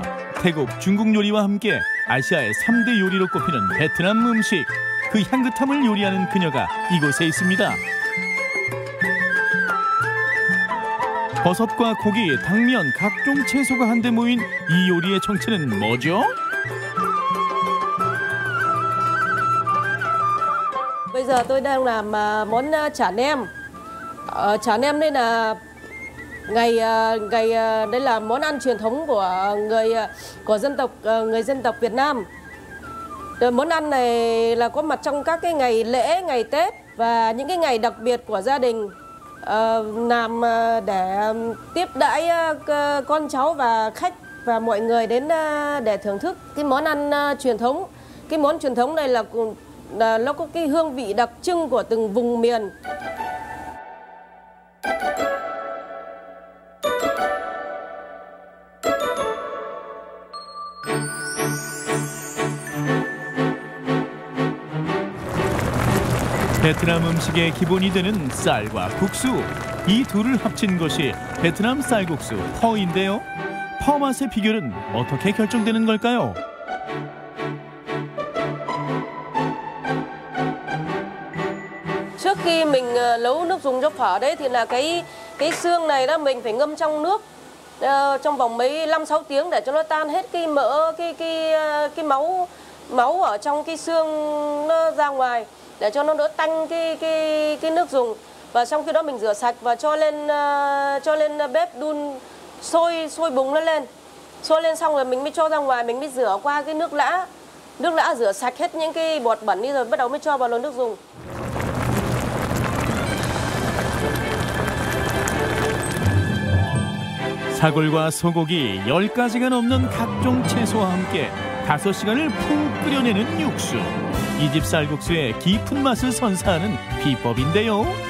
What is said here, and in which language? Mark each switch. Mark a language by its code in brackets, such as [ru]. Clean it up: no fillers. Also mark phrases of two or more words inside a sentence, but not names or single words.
[ko] 태국, 중국 요리와 함께 아시아의 3대 요리로 꼽히는 베트남 음식. 그 향긋함을 요리하는 그녀가 이곳에 있습니다. 버섯과 고기, 당면, 각종 채소가 한데 모인 이 요리의 정체는 뭐죠? [vi] Bây giờ tôi đang làm món chả nem. Chả nem đây là đây là món ăn truyền thống của người dân tộc Việt Nam. Món ăn này là có mặt trong các cái ngày lễ, ngày Tết và những cái ngày đặc biệt của gia đình, làm để tiếp đãi con cháu và khách và mọi người đến để thưởng thức cái món ăn truyền thống. Cái món truyền thống này là nó có cái hương vị đặc trưng của từng vùng miền. [ko] 베트남 음식의 기본이 되는 쌀과 국수. 이 둘을 합친 것이 베트남 쌀국수 퍼인데요. 퍼 맛의 비결은 어떻게 결정되는 걸까요? [vi] Trước khi mình nấu nước dùng cho phở đấy thì là cái xương này đó mình phải ngâm trong nước trong vòng mấy 5-6 tiếng để cho nó tan hết cái mỡ, cái máu ở trong cái xương nó ra ngoài để cho nó đỡ tanh cái nước dùng. Và trong khi đó mình rửa sạch và cho lên bếp đun sôi bùng nó lên. Sôi lên xong rồi mình mới cho ra ngoài, mình mới rửa qua cái nước lã. Nước lã rửa sạch hết những cái bọt bẩn đi rồi bắt đầu mới cho vào nồi nước dùng. [ko] 사골과 소고기 10가지가 넘는 각종 채소와 함께 5시간을 푹 끓여내는 육수. 이 집 쌀국수의 깊은 맛을 선사하는 비법인데요.